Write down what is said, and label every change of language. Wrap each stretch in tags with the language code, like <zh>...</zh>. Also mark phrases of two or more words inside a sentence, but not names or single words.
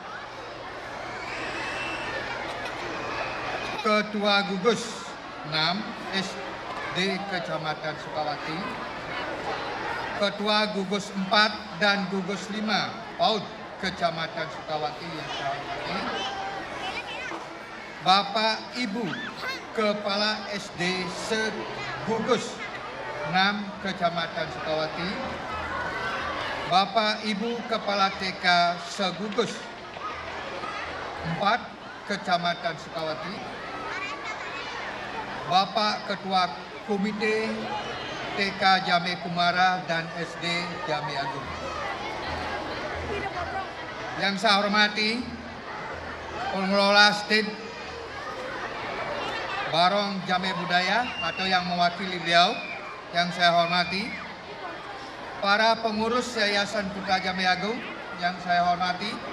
<id>Ketua Gugus 6 SD Kecamatan Sukawati, Ketua Gugus 4 dan Gugus 5 PAUD Kecamatan Sukawati yang saya hormati, Bapak Ibu Kepala SD Segugus 6 Kecamatan Sukawati, Bapak Ibu Kepala TK Segugus 4 Kecamatan Sukawati, Bapak Ketua Komite TK Jame Kumara dan SD Jame Agung. Yang saya hormati pengelola State Barong Jame Budaya atau yang mewakili beliau yang saya hormati, para pengurus Yayasan Putra Jame Agung yang saya hormati,</id>